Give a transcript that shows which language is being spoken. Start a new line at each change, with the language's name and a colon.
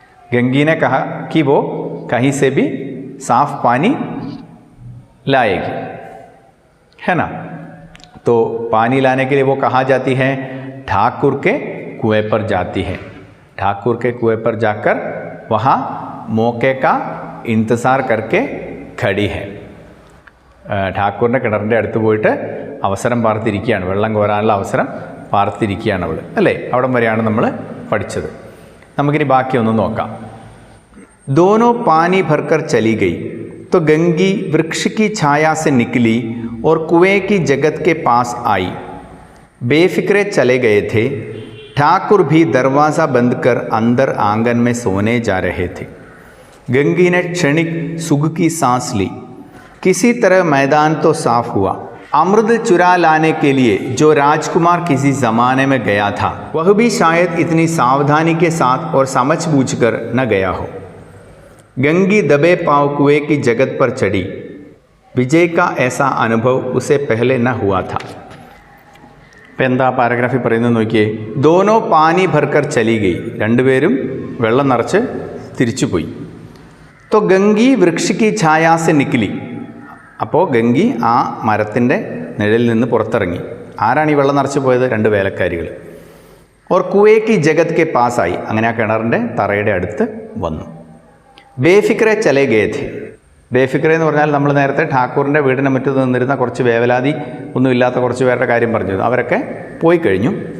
Hindi: गंगी ने कहा कि वो कहीं से भी साफ पानी लाएगी, है ना। तो पानी लाने के लिए वो कहाँ जाती है, ठाकुर के कुएं पर जाती है। ठाकुर के कुएं पर जाकर वहाँ मौके का इंतज़ार करके खड़ी है।
Malayalam: ഠാക്കൂറിൻ്റെ കിണറിൻ്റെ അടുത്ത് പോയിട്ട് അവസരം പാർത്തിരിക്കുകയാണ്, വെള്ളം കോരാനുള്ള അവസരം പാർത്തിരിക്കുകയാണ് അവൾ, അല്ലേ. അവിടം വരെയാണ് നമ്മൾ പഠിച്ചത്. നമുക്കിനി ബാക്കിയൊന്ന് നോക്കാം.
Hindi: दोनों पानी भरकर चली गई तो गंगी वृक्ष की छाया से निकली और कुएं की जगत के पास आई। बेफिक्रे चले गए थे। ठाकुर भी दरवाज़ा बंद कर अंदर आंगन में सोने जा रहे थे। गंगी ने क्षणिक सुख की सांस ली। किसी तरह मैदान तो साफ हुआ। अमृत चुरा लाने के लिए जो राजकुमार किसी ज़माने में गया था वह भी शायद इतनी सावधानी के साथ और समझ बूझकर न गया हो। गंगी दबे पांव कुएं की जगत पर चढ़ी। विजय का ऐसा अनुभव उसे पहले न हुआ था।
Malayalam: എന്താ പാരഗ്രാഫിൽ പറയുന്നത് നോക്കിയേ.
Hindi: दोनों पानी भरकर चली गई,
Malayalam: രണ്ടുപേരും വെള്ളം നിറച്ച് തിരിച്ചുപോയി.
Hindi: तो गंगी वृक्ष की छाया से निकली.
Malayalam: അപ്പോൾ ഗംഗി ആ മരത്തിൻ്റെ നിഴലിൽ നിന്ന് പുറത്തിറങ്ങി. ആരാണ് ഈ വെള്ളം നിറച്ച് പോയത്? രണ്ട് വേലക്കാരികൾ.
Hindi: ഓർ കുവേ കി ജഗത് കെ പാസായി,
Malayalam: അങ്ങനെ ആ കിണറിൻ്റെ തറയുടെ അടുത്ത് വന്നു.
Hindi: ബേഫിക്രെ ചലേ ഗേ ഥേ.
Malayalam: ബേഫിക്രെ എന്ന് പറഞ്ഞാൽ നമ്മൾ നേരത്തെ ഠാക്കൂറിൻ്റെ വീടിൻ്റെ മുറ്റത്ത് നിന്നിരുന്ന കുറച്ച് വേവലാതി ഒന്നുമില്ലാത്ത കുറച്ച് പേരുടെ കാര്യം പറഞ്ഞു, അവരൊക്കെ പോയി കഴിഞ്ഞു.